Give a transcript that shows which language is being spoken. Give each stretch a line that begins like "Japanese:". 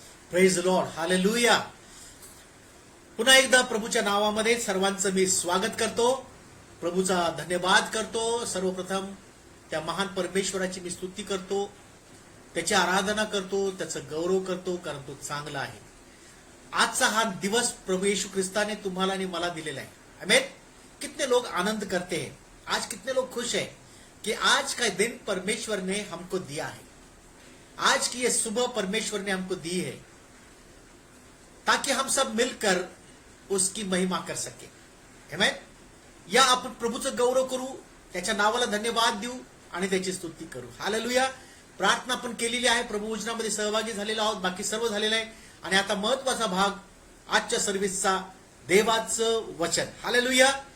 English: praise the Lord,
Marathi: hallelujah. पुन्हा एकदा प्रभूच्या नावामध्ये सर्वांचं मी स्वागत करतो, प्रभूचा धन्यवाद करतो. सर्वप्रथम त्या महान परमेश्वराची मी स्तुती करतो, त्याची आराधना करतो, त्याचं गौरव करतो, कारण तो चांगला आहे. आजचा हा दिवस प्रभू येशू ख्रिस्ताने तुम्हाला आणि मला दिलेला आहे. आमेन.
Hindi: कितने लोग आनंद करते हैं आज, कितने लोग खुश हैं कि आज का दिन परमेश्वर ने हमको दिया है. आज की ये सुबह परमेश्वर ने हमको दी है ताकि हम सब मिलकर उसकी महिमा कर सके. आमेन.
Marathi: या आपण प्रभूचं गौरव करू, त्याच्या नावाला धन्यवाद देऊ आणि त्याची स्तुती करू. हालेलुया. प्रार्थना आपण केलेली आहे, प्रभू भोजनामध्ये सहभागी झालेलो आहोत, बाकी सर्व झालेलं आहे. आणि आता महत्वाचा भाग आजच्या सर्व्हिसचा, देवाचं वचन. हालेलुया.